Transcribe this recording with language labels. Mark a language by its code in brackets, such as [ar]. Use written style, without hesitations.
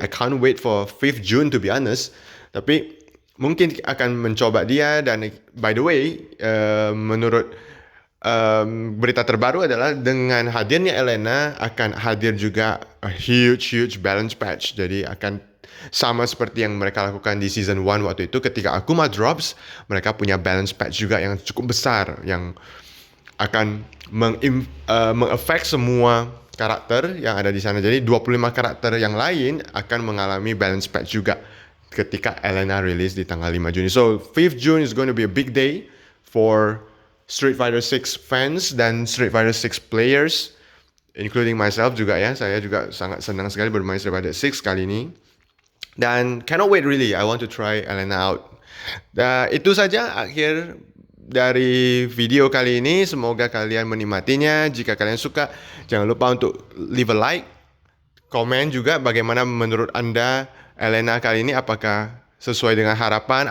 [en] I can't wait for 5th June to be honest. [id] Tapi mungkin akan mencoba dia, dan [en] by the way, [id] menurut berita terbaru adalah dengan hadirnya Elena akan hadir juga [en] a huge balance patch. [id] Jadi akan sama seperti yang mereka lakukan di season 1 waktu itu, ketika Akuma drops, mereka punya balance patch juga yang cukup besar, yang akan meng-affect semua karakter yang ada di sana. Jadi 25 karakter yang lain akan mengalami balance patch juga ketika Elena rilis di tanggal 5 Juni. [en] So 5th June is going to be a big day for Street Fighter 6 fans [id] dan [en] Street Fighter 6 players, including myself juga ya. [id] Saya juga sangat senang sekali bermain Street Fighter 6 kali ini. Dan [en] cannot wait really, I want to try Elena out. [id] Itu saja akhir dari video kali ini. Semoga kalian menikmatinya. Jika kalian suka, jangan lupa untuk [en] leave a like, [id] komen juga bagaimana menurut Anda Elena kali ini. Apakah sesuai dengan harapan?